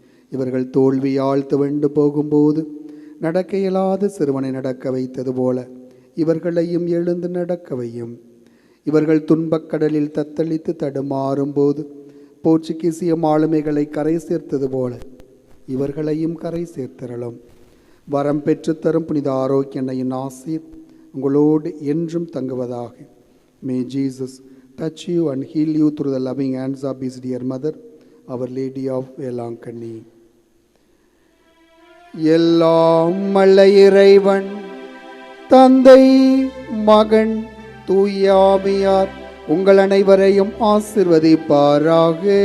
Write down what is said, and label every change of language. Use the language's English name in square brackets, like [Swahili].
[Tamil] இவர்கள் தோல்வியால் துவண்டு போகும்போது நடக்க இயலாத சிறுவனை நடக்க வைத்தது போல இவர்களையும் எழுந்து நடக்கவையும். இவர்கள் துன்பக்கடலில் தத்தளித்து தடுமாறும்போது போர்ச்சுகீசிய ஆளுமைகளை கரை சேர்த்தது போல இவர்களையும் கரை சேர்த்திரளும். வரம் பெற்றுத்தரும் புனித ஆரோக்கிய அன்னையின் ஆசீர் உங்களோடு என்றும் தங்குவதாக. [English] May Jesus touch you and heal you through the loving hands of his dear mother, Our Lady of Velankanni. [Tamil] எல்லாம் வல்ல இறைவன் தந்தை, மகன், தூய ஆவியார் உங்கள் அனைவரையும் ஆசிர்வதிப்பாராக.